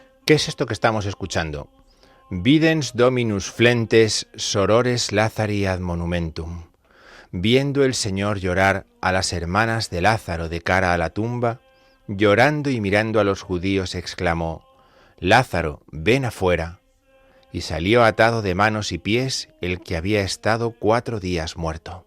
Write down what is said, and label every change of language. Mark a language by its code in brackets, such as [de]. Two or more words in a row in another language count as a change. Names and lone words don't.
[es] ¿Qué es esto que estamos escuchando? [la] Videns Dominus flentes sorores Lazari ad monumentum. [es] Viendo el Señor llorar a las hermanas de Lázaro de cara a la tumba, llorando y mirando a los judíos, exclamó: Lázaro, ven afuera. Y salió atado de manos y pies el que había estado 4 días muerto.